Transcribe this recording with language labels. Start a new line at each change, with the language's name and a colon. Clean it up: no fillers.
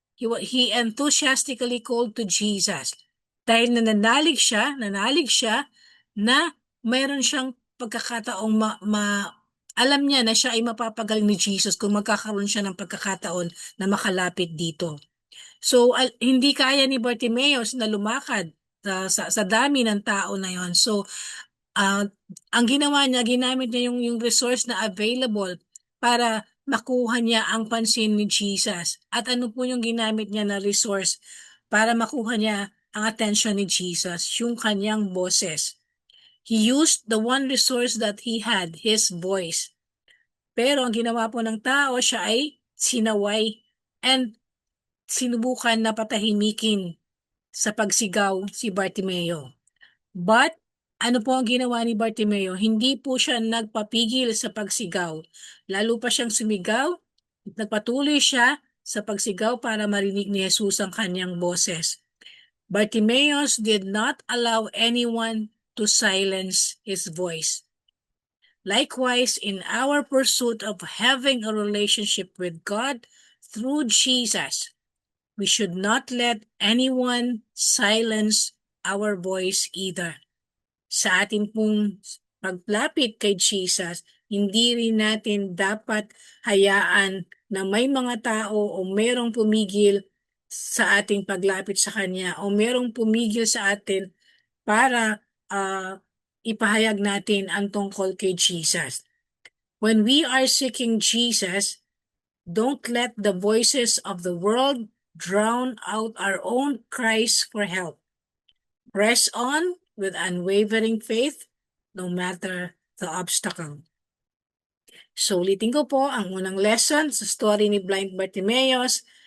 English: He enthusiastically called to Jesus.
Filipino: Dahil nanalig siya na mayroon siyang pagkakataong alam niya na siya ay mapapagaling ni Jesus kung magkakaroon siya ng pagkakataon na makalapit dito. So, hindi kaya ni Bartimeus na lumakad sa dami ng tao na yon. So, ang ginawa niya, ginamit niya yung resource na available para makuha niya ang pansin ni Jesus. At ano po yung ginamit niya na resource para makuha niya ang attention ni Jesus? Yung kanyang boses.
English: He used the one resource that he had, his voice.
Filipino: Pero ang ginawa po ng tao, siya ay sinaway and sinubukan na patahimikin sa pagsigaw si Bartimeo. But ano po ang ginawa ni Bartimeo? Hindi po siya nagpapigil sa pagsigaw. Lalo pa siyang sumigaw, nagpatuloy siya sa pagsigaw para marinig ni Jesus ang kanyang boses.
English: Bartimeus did not allow anyone to silence his voice. Likewise, in our pursuit of having a relationship with God through Jesus, we should not let anyone silence our voice either.
Filipino: Sa atin pong paglapit kay Jesus, hindi rin natin dapat hayaan na may mga tao o merong pumigil sa ating paglapit sa Kanya o merong pumigil sa atin para ipahayag natin ang tungkol kay Jesus.
English: When we are seeking Jesus, don't let the voices of the world drown out our own cries for help. Press on with unwavering faith, no matter the obstacle.
Filipino: So ulitin ko po ang unang lesson sa story ni Blind Bartimaeus.